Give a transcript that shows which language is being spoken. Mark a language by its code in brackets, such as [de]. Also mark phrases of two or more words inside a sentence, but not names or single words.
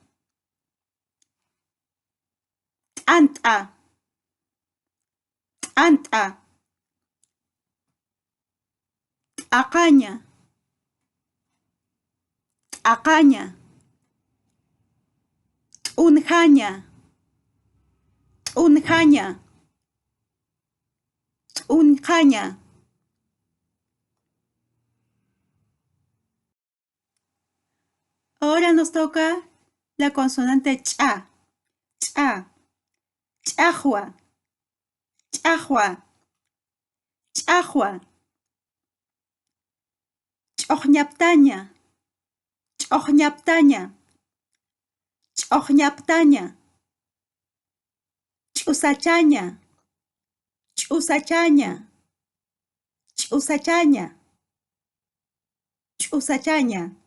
[ay] t'ant'a, t'ant'a, t'aqaña, t'aqaña, t'unjaña, t'unjaña, t'unjaña. [es] Ahora nos toca la consonante cha, cha, [ay] chajua, chajua, chajua, ch'oqñaptaña, ch'oqñaptaña, ch'oqñaptaña, ch'usachaña, ch'usachaña, ch'usachaña, ch'usachaña.